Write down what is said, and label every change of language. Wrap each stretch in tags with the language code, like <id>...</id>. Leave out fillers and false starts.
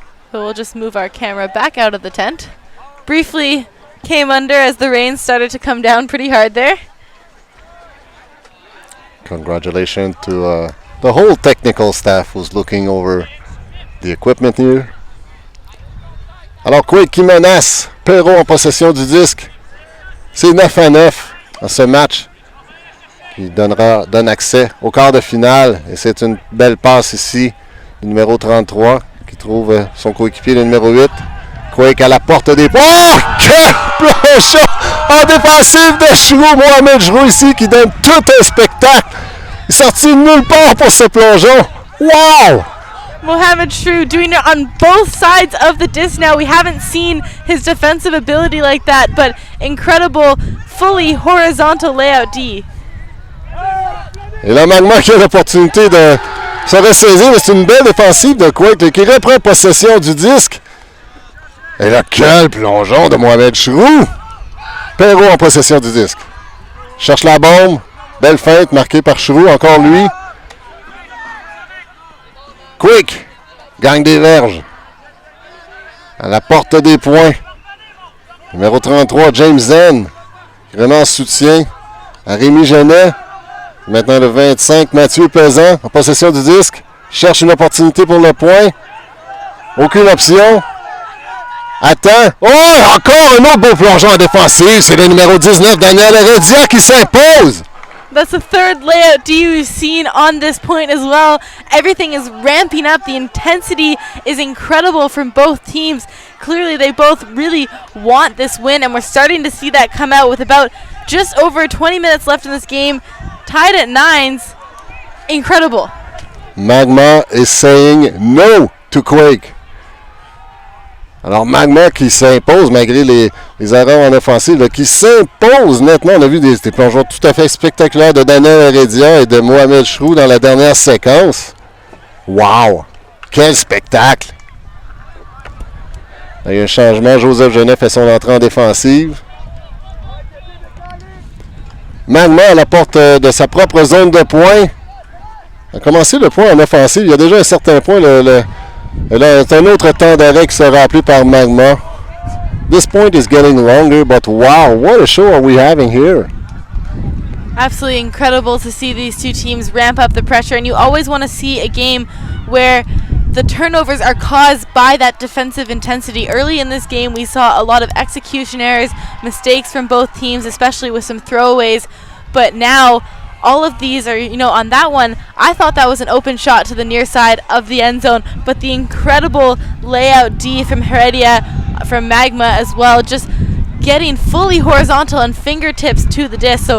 <en>So we'll just move our camera back out of the tent. Briefly came under as the rain started to come down pretty hard there. Congratulations to the whole technical staff who's looking over the equipment here.</en> <fr>Alors, Quake qui menace. Perrault en possession du disque. C'est 9-9 dans ce match qui donne accès au quart de finale. Et c'est une belle passe ici du numéro 33 qui trouve son coéquipier, le numéro 8. Quake à la porte des... Oh! Quel plongeon en défensive de Chroux. Mohamed Chroux ici qui donne tout un spectacle. Il est sorti de nulle part pour ce plongeon.</fr> <en>Wow! Mohamed Chroux doing it on both sides of the disc now. We haven't seen his defensive ability like that, but incredible, fully horizontal layout D.</en> <fr>Et là, Magma qui a l'opportunité de se ressaisir, mais c'est une belle défensive de Quake qui reprend possession du disque. Et là, quel plongeon de Mohamed Chroux! Perrault en possession du disque. Cherche la bombe. Belle feinte marquée par Chroux, encore lui. Quake gagne des verges. À la porte des points. Numéro 33, James Zen. Qui remet en soutien à Rémi Genet. Maintenant le 25, Mathieu Pesant en possession du disque. Cherche une opportunité pour le point. Aucune option. Attends. Oh, encore un autre beau plongeon en défensive. C'est le numéro 19, Daniel Heredia, qui s'impose.</fr> <en>That's the third layout D we've seen on this point as well. Everything is ramping up. The intensity is incredible from both teams. Clearly, they both really want this win, and we're starting to see that come out with about just over 20 minutes left in this game. Tied at 9s. Incredible. Magma is saying no to Quake.</en> <fr>Alors Magma qui s'impose malgré les erreurs en offensive, là, qui s'impose nettement. On a vu des plongeons tout à fait spectaculaires de Daniel Heredia et de Mohamed Chroux dans la dernière séquence. Wow! Quel spectacle! Là, il y a un changement. Joseph Genet fait son entrée en défensive. Magma à la porte de sa propre zone de points. A commencé le point en offensive. Il y a déjà un certain point. Et là, c'est un autre temps d'arrêt qui sera appelé par Magma.</fr> <en>this point is getting longer, but wow, what a show are we having here. Absolutely incredible to see these two teams ramp up the pressure, and you always want to see a game where the turnovers are caused by that defensive intensity. Early in this game, we saw a lot of execution errors, mistakes from both teams, especially with some throwaways, but now all of these are, on that one, I thought that was an open shot to the near side of the end zone, but the incredible layout D from Heredia, from Magma as well, just getting fully horizontal and fingertips to the disc.</en>